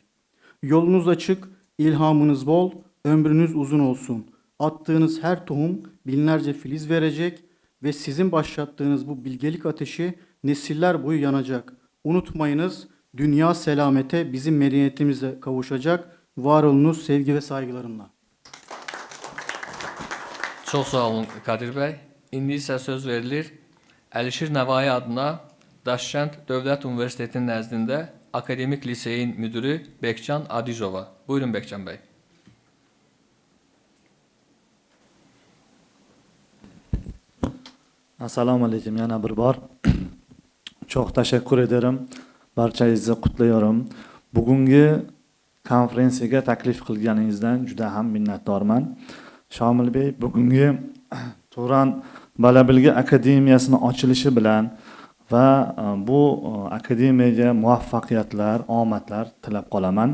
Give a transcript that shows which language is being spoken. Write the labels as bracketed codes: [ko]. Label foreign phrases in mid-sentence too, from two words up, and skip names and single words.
[tr] Yolunuz açık, ilhamınız bol, ömrünüz uzun olsun. Attığınız her tohum binlerce filiz verecek ve sizin başlattığınız bu bilgelik ateşi nesiller boyu yanacak. Unutmayınız, dünya selamete bizim medeniyetimizle kavuşacak. Var olunuz sevgi ve saygılarımla. [az] Çox sağ olun Kadir bəy. İndi isə söz verilir Əlişir Nəvai adına Daşkənd Dövlət Universitetinin nəzdində Akademik Liseyin müdürü Bekcan Adizova. Buyurun Bekcan bəy. [uz] Assalomu alaykum yana bir bor. [tr] Çok teşekkür ederim. [uz] Barchangizni qutlayyorum. Bugungi konferensiyaga taklif qilganingizdan juda ham minnatdorman. Shomil bey, bugungi Turan Balabilgi Akademiyasini ochilishi bilan va bu akademiyaga muvaffaqiyatlar, omadlar tilab qolaman.